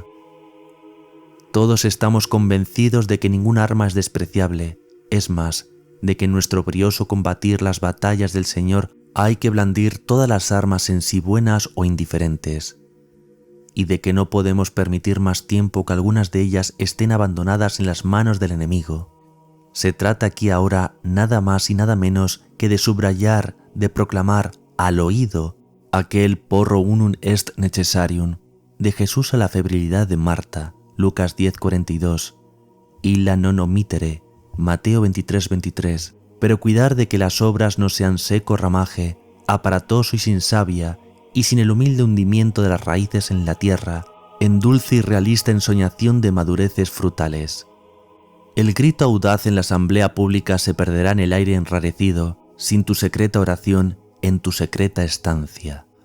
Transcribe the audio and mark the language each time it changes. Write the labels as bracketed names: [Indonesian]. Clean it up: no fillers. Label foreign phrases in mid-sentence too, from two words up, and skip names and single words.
[Spanish] Todos estamos convencidos de que ningún arma es despreciable, es más, de que en nuestro brioso combatir las batallas del Señor hay que blandir todas las armas en sí buenas o indiferentes, y de que no podemos permitir más tiempo que algunas de ellas estén abandonadas en las manos del enemigo. Se trata aquí ahora nada más y nada menos que de subrayar, de proclamar al oído aquel [Latin] porro unum est necessarium, [Spanish] de Jesús a la febrilidad de Marta, Lucas 10:42, [Latin] illa non omittere, [Spanish] Mateo 23:23, pero cuidar de que las obras no sean seco ramaje, aparatoso y sin savia, y sin el humilde hundimiento de las raíces en la tierra, en dulce y realista ensoñación de madureces frutales. El grito audaz en la asamblea pública se perderá en el aire enrarecido, sin tu secreta oración, en tu secreta estancia.